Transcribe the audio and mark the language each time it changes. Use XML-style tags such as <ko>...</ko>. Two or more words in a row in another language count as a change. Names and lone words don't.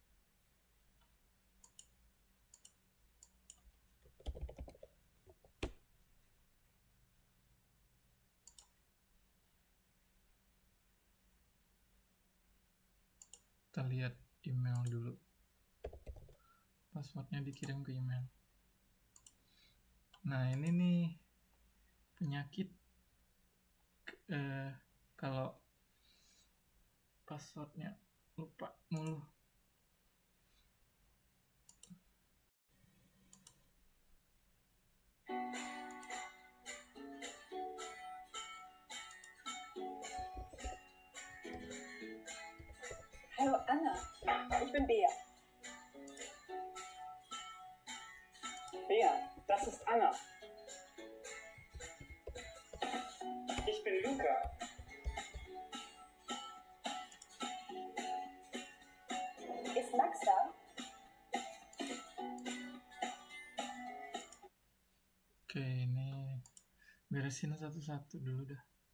<id>Kita lihat email dulu. Passwordnya dikirim ke email. Nah, ini nih penyakit kalau passwordnya lupa mulu.</id> <de>Hallo Anna, ich bin Bea. Bea, das ist Anna. Ich bin Luca. Ist Max da?</de> <id>Oke, ini beresin satu-satu dulu dah.</id>